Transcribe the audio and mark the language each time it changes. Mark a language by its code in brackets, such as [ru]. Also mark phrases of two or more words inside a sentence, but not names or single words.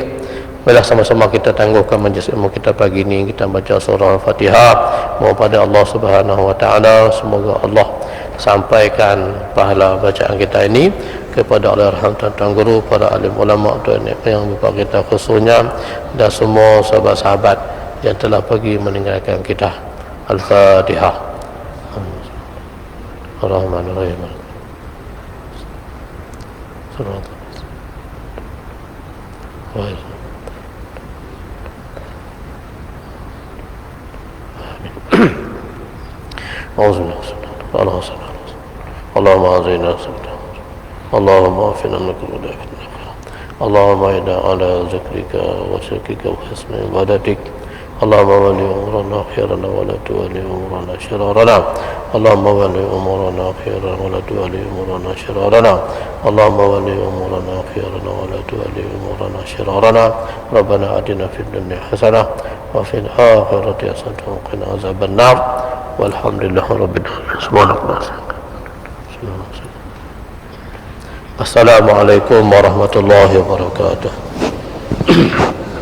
[ms] Marilah sama-sama kita tangguhkan majlis ilmu kita pagi ini, kita baca surah Al-Fatihah, mohon pada Allah [ar] سبحانه وتعالى [ms] semoga Allah sampaikan pahala bacaan kita ini kepada Allahyarham tuan-tuan guru, para alim ulama dan yang bapa kita khususnya dan semua sahabat-sahabat yang telah pergi meninggalkan kita. [ar] الفاتحة. الرحمن الرحيم. اللهم أعذنا اللهم عافنا من كل فتنة. اللهم أعنا على ذكرك وشكرك وحسن عبادتك. اللهم ول أمورنا خيارنا ولا تول أمورنا شرارنا. اللهم ول أمورنا خيارنا ولا تول أمورنا شرارنا. اللهم ول أمورنا خيارنا ولا تول أمورنا شرارنا. ربنا آتنا في الدنيا حسنة وفي الآخرة حسنة وقنا عذاب النار. والحمد لله رب العالمين. سبحان الله. السلام عليكم ورحمة الله وبركاته.